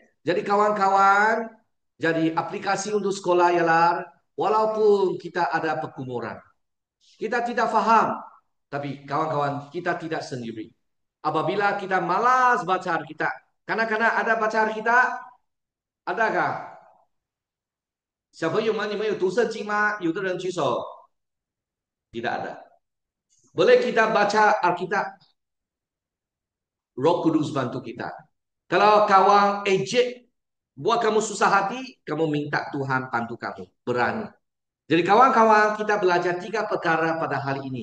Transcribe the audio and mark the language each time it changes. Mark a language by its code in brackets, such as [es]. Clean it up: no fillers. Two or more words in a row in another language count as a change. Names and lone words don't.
[ms] Jadi kawan-kawan, jadi aplikasi untuk sekolah ialah walaupun kita ada pergumulan. Kita tidak faham. Tapi kawan-kawan, kita tidak sendiri. Apabila kita malas baca Alkitab. Kanak-kanak ada baca Alkitab? Adakah? [zh] 小朋友们，你们有读圣经吗？有的人举手。 [ms] Tidak ada. Boleh kita baca Alkitab? Roh Kudus bantu kita. Kalau kawan ejek buat kamu susah hati, kamu minta Tuhan bantu kamu. Berani. Jadi kawan-kawan, kita belajar 3 perkara pada hari ini.